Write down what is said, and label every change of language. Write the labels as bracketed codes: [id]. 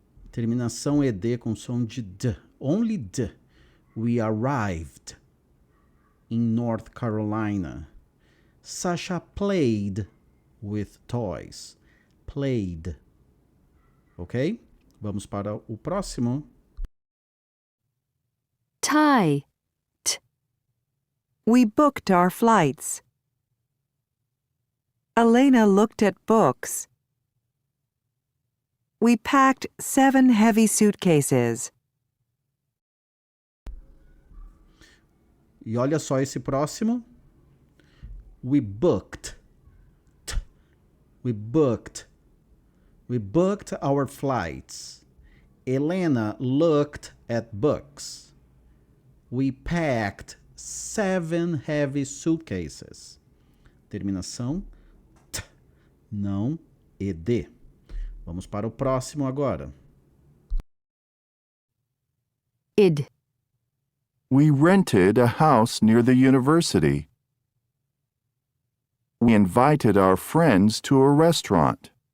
[pt] Terminação ed com som de d. [en] Only d. We arrived in North Carolina. Sasha played with toys. Played. Ok? [pt] Vamos para o próximo. [en] Tie. T. We booked our flights. Elena looked at books. We packed 7 heavy suitcases. [pt] E olha só esse próximo. [en] We booked. T. We booked. We booked our flights. Elena looked at books. We packed 7 heavy suitcases. [pt] Terminação t, não ed. Vamos para o próximo agora. [en] Id. We rented a house near the university. We invited our friends to a restaurant.